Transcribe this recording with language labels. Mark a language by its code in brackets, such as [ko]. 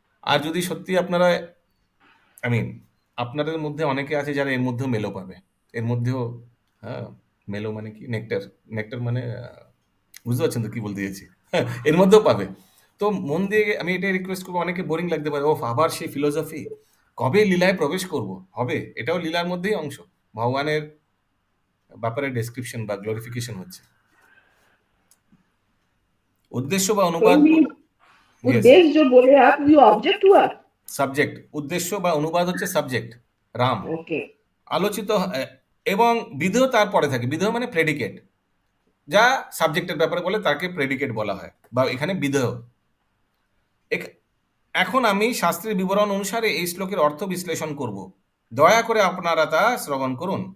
[bn] আর যদি সত্যি আপনারা, আই মিন, আপনাদের মধ্যে অনেকে আছে যারা এর মধ্যেও মেলো পাবে, এর মধ্যেও, হ্যাঁ, মেলো মানে কি, নেকটার, নেকটার মানে বুঝতে পারছেন তো কি বলতে চাইছি, হ্যাঁ, এর মধ্যেও পাবে। তো মন দিয়ে আমি এটাই রিকোয়েস্ট করবো, অনেকে বোরিং লাগতে পারে, ও আবার সেই ফিলোসফি, কবে লীলায় প্রবেশ করব, হবে, এটাও লীলার মধ্যেই অংশ, ভগবানের ব্যাপারে ডেসক্রিপশন বা গ্লোরিফিকেশন হচ্ছে। উদ্দেশ্য বা অনুবাদ, Swami, ইয়েস, [hi] उद्देश्य जो बोले आप, [en] you object [hi] हुआ? [bn] সাবজেক্ট, উদ্দেশ্য বা অনুবাদ হচ্ছে সাবজেক্ট, রাম, Okay. আলোচিত এবং বিধেয় তারপরে থাকে। বিধেয় মানে প্রেডিকেট, যা সাবজেক্টের ব্যাপারে বলে তাকে প্রেডিকেট বলা হয়, বা এখানে বিধেয়। এখন আমি শাস্ত্রের বিবরণ অনুসারে এই শ্লোকের অর্থ বিশ্লেষণ করব, দয়া করে আপনারা তা শ্রবণ করুন।